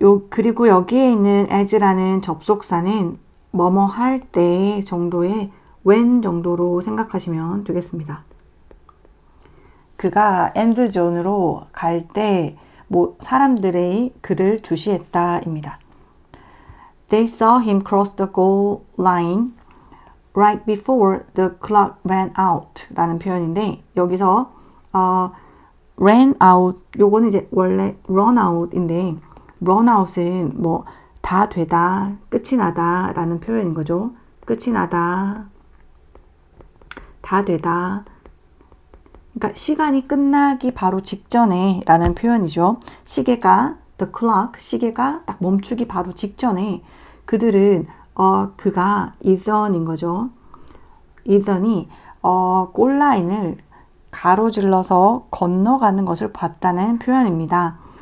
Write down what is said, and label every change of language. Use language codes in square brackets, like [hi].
[ko] 그리고 여기에 있는 as라는 접속사는 뭐뭐 할 때 정도의 when 정도로 생각하시면 되겠습니다. 그가 end zone으로 갈 때 사람들의 그를 주시했다입니다. [en] They saw him cross the goal line right before the clock ran out [ko] 라는 표현인데 여기서 ran out 요거는 이제 원래 run out인데 run out은 다 되다, 끝이 나다 라는 표현인 거죠. 끝이 나다, 다 되다. 그러니까 시간이 끝나기 바로 직전에 라는 표현이죠. 시계가 the clock, 시계가 딱 멈추기 바로 직전에 그들은 그가 이던인 거죠. 이던이 골라인을 가로질러서 건너가는 것을 봤다는 표현입니다.